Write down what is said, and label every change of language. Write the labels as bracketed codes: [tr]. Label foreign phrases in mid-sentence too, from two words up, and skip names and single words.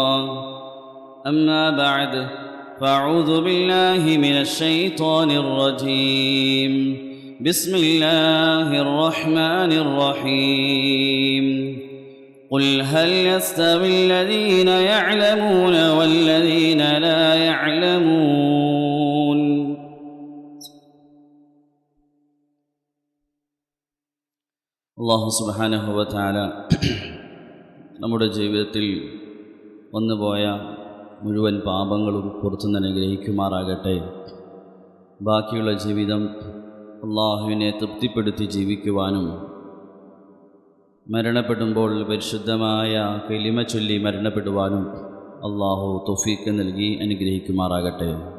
[ar] أما بعد، فأعوذ بالله من الشيطان الرجيم. بسم الله الرحمن الرحيم. قل هل يستوي الذين يعلمون والذين لا يعلمون. الله سبحانه وتعالى [ml] നമ്മുടെ ജീവിതത്തിൽ വന്നുപോയ മുഴുവൻ പാപങ്ങളും പുറത്തുനിന്ന് അനുഗ്രഹിക്കുമാറാകട്ടെ. ബാക്കിയുള്ള ജീവിതം അള്ളാഹുവിനെ തൃപ്തിപ്പെടുത്തി ജീവിക്കുവാനും മരണപ്പെടുമ്പോൾ പരിശുദ്ധമായ കലിമ ചൊല്ലി മരണപ്പെടുവാനും അള്ളാഹു തൗഫീഖ് നൽകി അനുഗ്രഹിക്കുമാറാകട്ടെ.